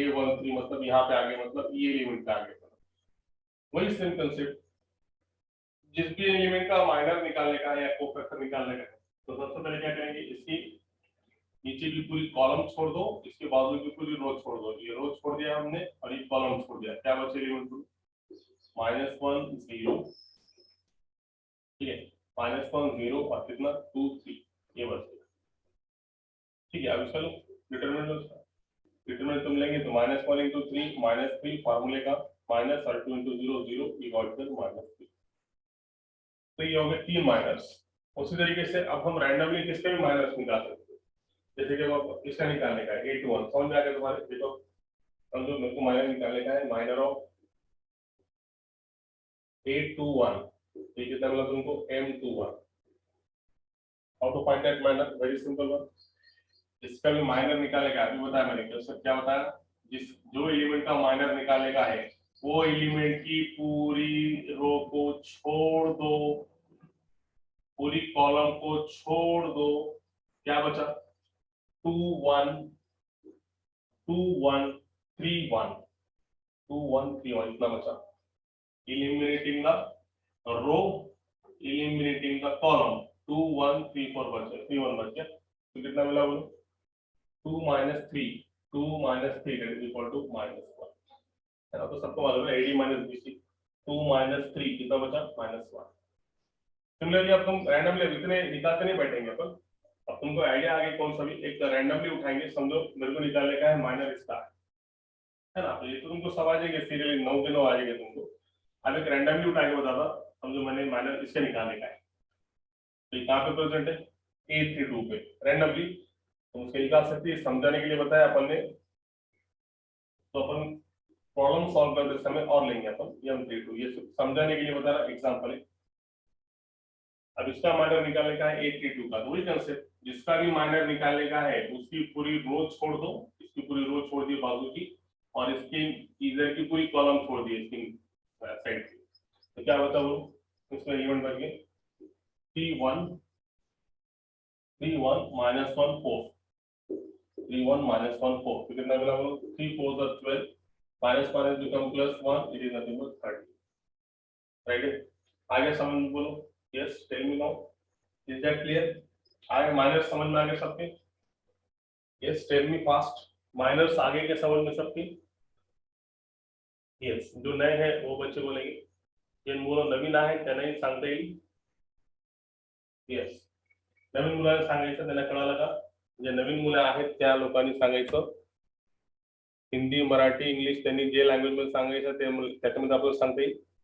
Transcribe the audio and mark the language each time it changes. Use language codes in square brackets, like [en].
[hi] A13 मतलब यहाँ पे आगे मतलब ये एलिमेंट का आगे. वही सेम कंसेप्ट, जिस भी एलिमेंट का माइनर निकालने का है या कोफैक्टर निकालने का है तो सबसे पहले क्या करेंगे, इसकी नीचे की पूरी कॉलम छोड़ दो, इसके बाजू की पूरी रो छोड़ दो. ये रो छोड़ दिया हमने और ये कॉलम छोड़ दिया. क्या बचे एलिमेंट -1 0, ठीक है, -1 0 और कितना 2 3 ये बच गया. ठीक है. अब इसका डिटरमिनेंट तुम लेंगे तो -1 into 3 -3 फार्मूले का माइनस और 2 into 0 0 ये गॉट हियर -3. तो ये हो गए 3 माइनर्स. उसी तरीके से अब हम रैंडमली किसके भी माइनर्स निकाल सकते हैं. जैसे कि इसका निकालने का है 8 1, समझ में आ गया तुम्हारे. देखो समझो मेरे को माइनर निकालने का है, माइनर ऑफ 8 2 1. ये कितना मिला तुमको, M21. [en] How to find that minor, very simple one. [hi] इसका भी माइनर निकालेगा, अभी बताया मैंने क्या बताया, जिस जो एलिमेंट का माइनर निकालेगा है वो एलिमेंट की पूरी रो को छोड़ दो, पूरी कॉलम को छोड़ दो. क्या बचा 2 1 2 1 3 1 2 1 3 1 इतना बचा. [en] eliminating the row, eliminating the column. [hi] 2 1 3 4 बचा, 3 1 बच गया. तो कितना मिला बोलो, 2 - 3 2 - 3 [en] that is equal to -1, [hi] है ना. तो सबको मालूम है AD - BC. 2 - 3 कितना बचा -1. सिमिलरली अब तुम रैंडमली इतने निकालते नहीं बैठेंगे अपन. अब तुमको आइडिया आ गया कौन सा भी एक रैंडमली उठाएंगे. समझो मेरे को निकालने का है माइनर स्टार, है ना. तो ये तो तुमको सब आ जाएंगे सीरियली 9 के 9 आ जाएंगे तुमको. अब एक रैंडमली उठा के बताता, समझो मैंने माइनर इसके निकालने का है तो ये कहाँ पे प्रेजेंट है, A32 पे रैंडमली. तो उसके निकाल सकते हैं, समझाने के लिए बताया अपन ने. तो अपन प्रॉब्लम सॉल्व करते समय और लेंगे अपन M32, ये समझाने के लिए बता रहा एग्जांपल है. अब इसका माइनर निकालने का है A32 का. तो वही कंसेप्ट, जिसका भी माइनर निकालने का है उसकी पूरी रो छोड़ दो, इसकी पूरी रो छोड़ दी बाजू की और इसकी इधर की पूरी कॉलम छोड़ दी इसकी साइड की. तो क्या होता है वो, इसमें एलिमेंट बन गए 3 1 3 1 -1 4 3 1 -1 4. तो कितना मिला बोलो, [en] 3 4 12 minus become +1, it is nothing but 30. Right? आगे समझ बोलो. Yes, tell me now. Is that clear? [hi] आगे माइनस समझ में आगे सबके? [en] yes, tell me fast, [hi] minus आगे के समझ में सबके? यस, जो नए हैं वो बच्चे बोलेंगे, [mr] जे मुलं नवीन आहेत त्यांनाही सांगता येईल. यस, नवीन मुलांना सांगायचं, त्यांना कळालं का? जे नवीन मुलं आहेत त्या लोकांनी सांगायचं, हिंदी मराठी इंग्लिश त्यांनी जे लँग्वेज मध्ये सांगायचं ते त्याच्यामध्ये आपल्याला सांगता येईल.